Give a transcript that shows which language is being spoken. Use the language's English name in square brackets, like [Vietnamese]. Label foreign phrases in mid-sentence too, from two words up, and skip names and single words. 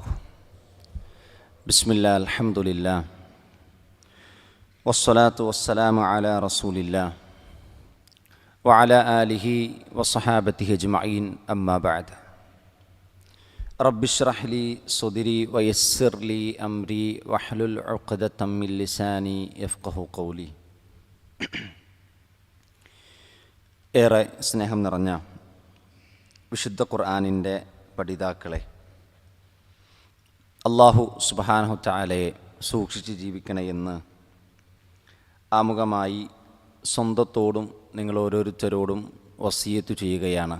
[Arabic] بسم الله الحمد لله والصلاة والسلام على رسول الله وعلى آله وصحابته أجمعين أما بعد. رب اشرح لي صدري ويسر لي أمري واحلل عقدة من لساني يفقه قولي. [Malayalam] ഏറെ സ്നേഹം നിറഞ്ഞ വിശുദ്ധ ഖുർആനിൻ്റെ പഠിതാക്കളെ, [Arabic] الله سبحانه تعالى [Malayalam] സൂക്ഷിച്ച് ജീവിക്കണമെന്ന് ആമുഖമായി സ്വന്തത്തോടും നിങ്ങൾ ഓരോരുത്തരോടും വസിയത്ത് ചെയ്യുകയാണ്.